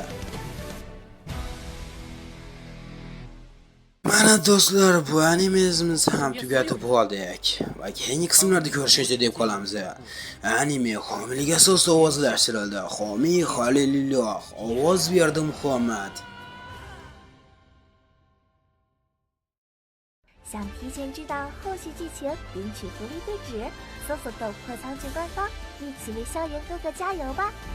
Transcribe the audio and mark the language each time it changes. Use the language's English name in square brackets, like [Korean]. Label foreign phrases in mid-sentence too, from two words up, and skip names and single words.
[Uzbek] Mana do'stlar, bu animemizni ham tugatib oldik. Va keyingi qismlarda ko'rishguncha deb qolamiz. Anime homiylik asosida ovozlashtirildi. Homiy Halilulloh, ovoz berdi Muhammad. [Chinese] 想提前知道后续剧情，领取福利地址，搜索“斗破苍穹”官方，一起为萧炎哥哥加油吧！